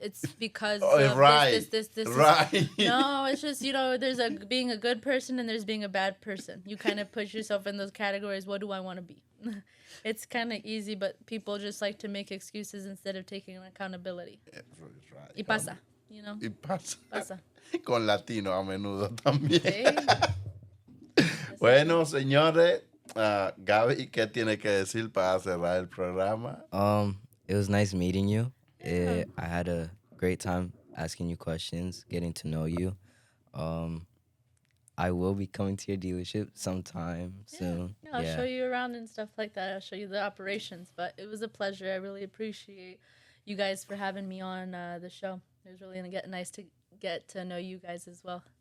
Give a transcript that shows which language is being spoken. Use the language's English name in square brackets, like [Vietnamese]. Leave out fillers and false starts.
[English] It's because of Right. this. Right. No, it's just, there's being a good person and there's being a bad person. You kind of put yourself in those categories. What do I want to be? It's kind of easy, but people just like to make excuses instead of taking accountability. Right. [Spanish] Y pasa, Y pasa. pasa. Con latino a menudo también. Sí. Bueno, señores, Gaby, ¿qué tiene que decir para cerrar el programa? [English] It was nice meeting you. I had a great time asking you questions, getting to know you. I will be coming to your dealership sometime soon. Yeah, I'll show you around and stuff like that. I'll show you the operations. But it was a pleasure. I really appreciate you guys for having me on the show. It was really nice to get to know you guys as well.